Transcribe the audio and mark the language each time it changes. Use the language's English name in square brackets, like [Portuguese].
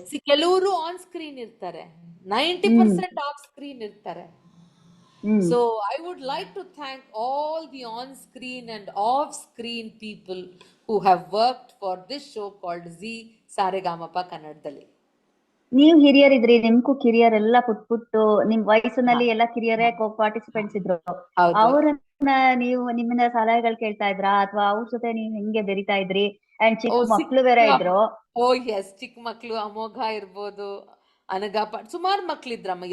[Kannada] ಕೆಲವರು on screen ಇರ್ತಾರೆ, 90% off screen ಇರ್ತಾರೆ. [English] So I would like to thank all the on-screen and off-screen people who have worked for this show called Zee Saregamaapa ಕನ್ನಡದಲ್ಲಿ. [Kannada] ನೀವು ಹಿರಿಯರಿದ್ರಿ, ನಿಮ್ಗೂ ಕಿರಿಯರ್ ಎಲ್ಲ ಪುಟ್ಟು ನಿಮ್ ವಯಸ್ಸಿನಲ್ಲಿ ಎಲ್ಲ ಕಿರಿಯರೇ ಪಾರ್ಟಿಸಿಪೆಂಟ್ಸ್ ಇದ್ರು. ಅವ್ರನ್ನ ನೀವು ನಿಮ್ಮಿಂದ ಸಲಹೆಗಳು ಕೇಳ್ತಾ ಇದ್ರಾ ಅಥವಾ ಅವ್ರ ಜೊತೆ ನೀವು ಹೆಂಗೆ ಬೆರಿತಾ ಇದ್ರಿ? ಅಂಡ್ ಚಿಕ್ಕ ಮಕ್ಳು ಬೇರೆ ಇದ್ರು. ಎಸ್, ಚಿಕ್ಕ ಮಕ್ಳು ಅಮೋಘ ಇರ್ಬೋದು, ಅನಗಾಪ, ಸುಮಾರು ಮಕ್ಳಿದ್ರಮ್ಮ.